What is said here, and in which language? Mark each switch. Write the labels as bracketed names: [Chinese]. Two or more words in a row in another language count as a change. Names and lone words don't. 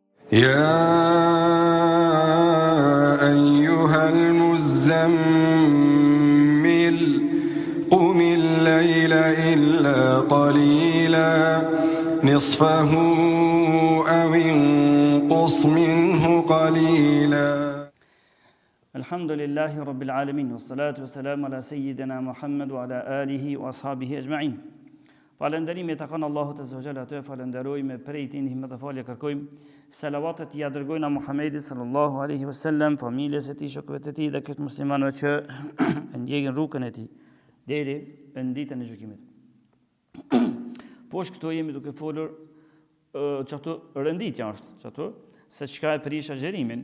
[Arabic] يا أيها المزمل قم الليل إلا قليلا نصفه أو انقص منه قليلا. الحمد لله رب العالمين والصلاة والسلام على سيدنا محمد وعلى آله وأصحابه أجمعين. [Albanian] Falënderimi takon Allahut [Arabic] عز وجل, [Albanian] atë falenderojmë prej tij ndihmë dhe falje kërkojmë. Selavatet ja dërgojnë Muhamedit [Arabic] صلى الله عليه وسلم, [Albanian] familjes së tij, shokëve të tij dhe këtë muslimanëve që ndjekin rrugën e tij deri në ditën e gjykimit. Poshtë këtu jemi duke folur çato renditja është, çato se çka e prish agjerimin.